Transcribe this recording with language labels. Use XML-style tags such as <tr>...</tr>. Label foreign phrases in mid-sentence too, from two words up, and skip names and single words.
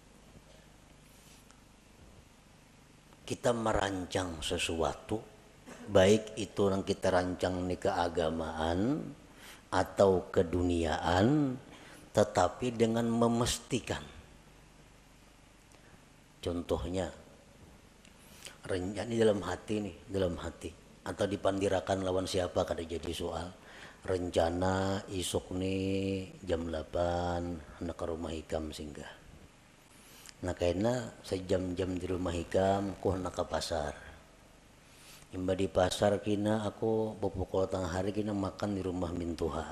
<id>Kita merancang sesuatu, baik itu yang kita rancang ini keagamaan atau keduniaan, tetapi dengan memastikan.</id> <bjn>Contohnya, rencana dalam hati nih, dalam hati, atau dipandirakan lawan siapa kada jadi soal. Rencana isuk nih jam 8 hendak ke rumah Hikam singgah. Nah karena sejam-jam di rumah Hikam aku hendak ke pasar. Imba di pasar kina aku pukul tengah hari kina makan di rumah Mintuha.</bjn>